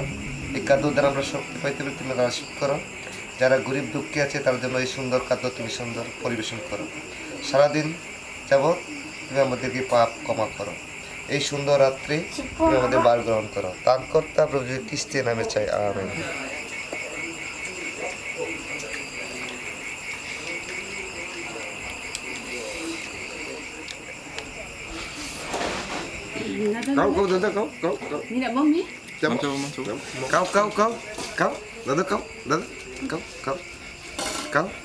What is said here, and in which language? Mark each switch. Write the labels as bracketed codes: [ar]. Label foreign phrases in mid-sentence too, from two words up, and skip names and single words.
[bn] এই খাদ্য দ্বারা আমরা শক্তি পাইতে পারি, তুমি রাশিদ করো। যারা গরিব দুঃখী আছে তার জন্য এই সুন্দর খাদ্য তুমি সুন্দর পরিবেশন করো। সারাদিন যাবৎ তুমি আমাদেরকে পাপ ক্ষমা করো। এই সুন্দর রাত্রে তুমি আমাদের বার গ্রহণ করো। তার কর্তা প্রভু খ্রিস্টের নামে চাই, আমেন। [ms] Kau dadah kau. Ni nak bom ni? Macam. Kau. Dadah kau.